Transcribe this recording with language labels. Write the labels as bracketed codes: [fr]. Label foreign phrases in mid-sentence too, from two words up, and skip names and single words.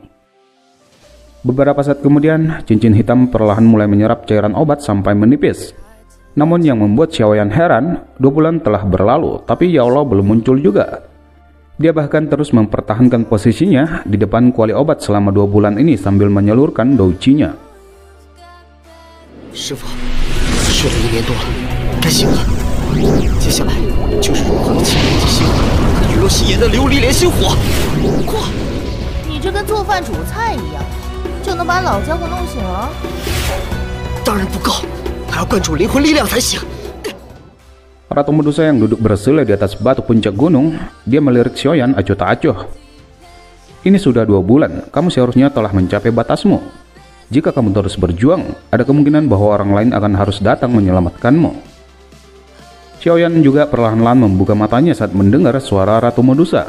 [id] Beberapa saat kemudian, cincin hitam perlahan mulai menyerap cairan obat sampai menipis. Namun yang membuat Xiaoyan heran, 2 bulan telah berlalu, tapi Yao Lao belum muncul juga. Dia bahkan terus mempertahankan posisinya di depan kuali obat selama 2 bulan ini sambil menyalurkan douqinya. [zh] 师傅，睡了1年多了，该醒了。接下来就是如何启动地心和雨落夕颜的琉璃莲心火。快！你这跟做饭煮菜一样，就能把老家伙弄醒了？当然不够，还要灌注灵魂力量才行。 [id] Ratu Medusa yang duduk bersila di atas batu puncak gunung, dia melirik Xiaoyan acuh tak acuh. Ini sudah 2 bulan, kamu seharusnya telah mencapai batasmu. Jika kamu terus berjuang, ada kemungkinan bahwa orang lain akan harus datang menyelamatkanmu. Xiaoyan juga perlahan-lahan membuka matanya saat mendengar suara Ratu Medusa.